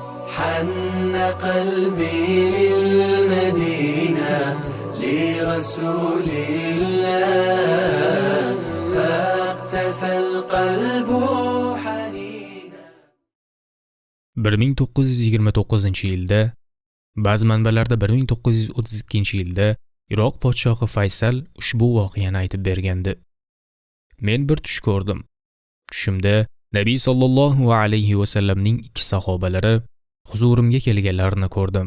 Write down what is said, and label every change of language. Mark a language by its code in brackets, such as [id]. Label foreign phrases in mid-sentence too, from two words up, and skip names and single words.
[ar] حن قلبي للمدينة لرسول الله فاقتفى القلب حنينا. [uz] 1929-yilda, ba'zi manbalarda 1932-yilda Iroq podshohi Faysal ushbu voqeani aytib bergandi. Men bir tush ko'rdim. Tushimda Nabiy [ar] صلى الله عليه وسلمning [uz] ikki sahobalari huzurimga kelganlarini ko'rdim.